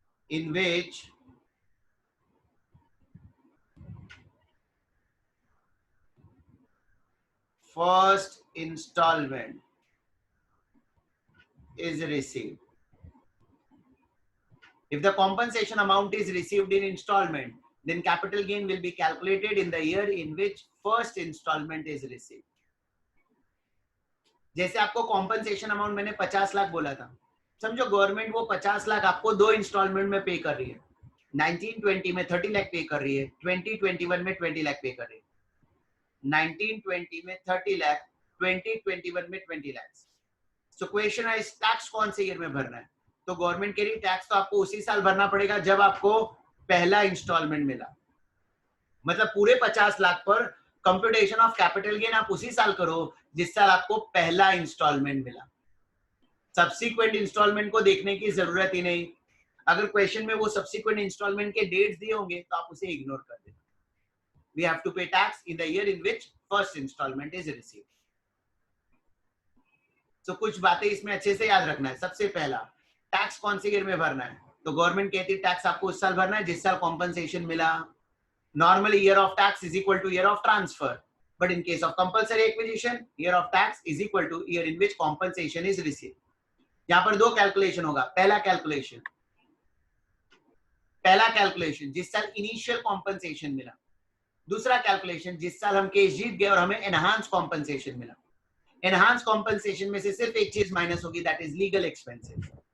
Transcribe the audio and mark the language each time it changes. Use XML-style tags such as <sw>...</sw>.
<en>in which first installment is received. If the compensation amount is received in installment, then capital gain will be calculated in the year in which first installment is received.</en> <hi>जैसे आपको compensation amount मैंने 50 लाख बोला था, समझो government वो 50 लाख आपको 2 instalment में पे कर रही है. 1920 में 30 लाख पे कर रही है, 2021 में 20 लाख पे कर रही है. 1920 में 30 लाख, 2021 में 20 लाख. सो क्वेश्चन है टैक्स कौन से ईयर में भरना है. तो गवर्नमेंट कह रही टैक्स तो आपको उसी साल भरना पड़ेगा जब आपको पहला इंस्टॉलमेंट मिला. मतलब पूरे 50 लाख पर कंप्यूटेशन ऑफ कैपिटल गेन आप उसी साल करो जिस साल आपको पहला इंस्टॉलमेंट मिला. सब्सिक्वेंट इंस्टॉलमेंट को देखने की जरूरत ही नहीं. अगर क्वेश्चन में वो सब्सिक्वेंट इंस्टॉलमेंट के डेट्स दिए होंगे तो आप उसे इग्नोर कर देना.</hi> <en>We have to pay tax in the year in which first installment is received.</en> <hi>तो कुछ बातें इसमें अच्छे से याद रखना है. सबसे पहला, टैक्स कौन से ईयर में भरना है. तो गवर्नमेंट कहती है टैक्स आपको उस साल भरना है जिस साल कॉम्पनसेशन मिला.</hi> <en>Normally, year of tax is equal to year of transfer, but in case of compulsory acquisition, year of tax is equal to year in which compensation is received.</en> <hi>यहाँ पर दो कैलकुलेशन होगा. पहला कैलकुलेशन जिस साल initial compensation मिला. दूसरा calculation जिस साल हम केस जीत गए और हमें एनहांस कॉम्पनसेशन मिला. एनहांस कॉम्पनसेशन में से सिर्फ एक चीज माइनस होगी,</hi> <en>That is legal expenses.</en>